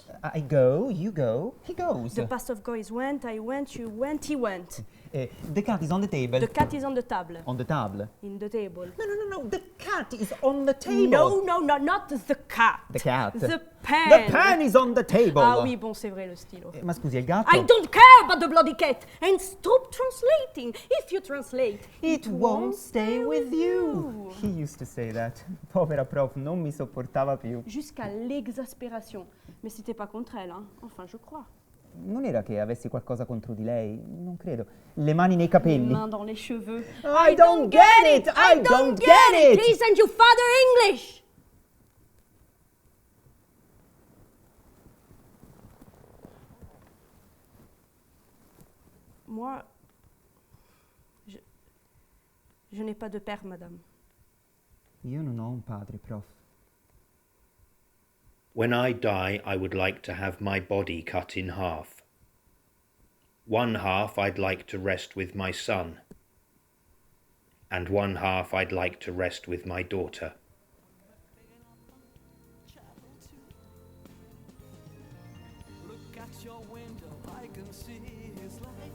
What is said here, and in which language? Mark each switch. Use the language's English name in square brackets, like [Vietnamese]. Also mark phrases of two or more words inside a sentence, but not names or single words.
[English] I go, you go, he goes. The past of go is went, I went, you went, he went. The cat is on the table. The cat is on the table. On the table? In the table. No, the cat is on the table. No, not the cat. The cat. The pen. The pen is on the table. [French] Ah oui, bon, c'est vrai, le stylo. [Italian] Ma scusi, il gatto? [English] I don't care about the bloody cat. And stop translating. If you translate, It won't stay with you. He used to say that. [Italian] Povera prof, non mi sopportava più. [French] Jusqu'à l'exaspération. Mais c'était pas contre elle, hein. Enfin, je crois. [Italian] Non era che avessi qualcosa contro di lei? Non credo. Le mani nei capelli. [French] Main dans les cheveux. [English] I don't get it! I don't get it! Please send you father English! [French] Moi, je n'ai pas de père, madame. [Italian] Io non ho un padre, prof. [English] When I die, I would like to have my body cut in half. One half I'd like to rest with my son, and one half I'd like to rest with my daughter. Look at your window, I can see his light.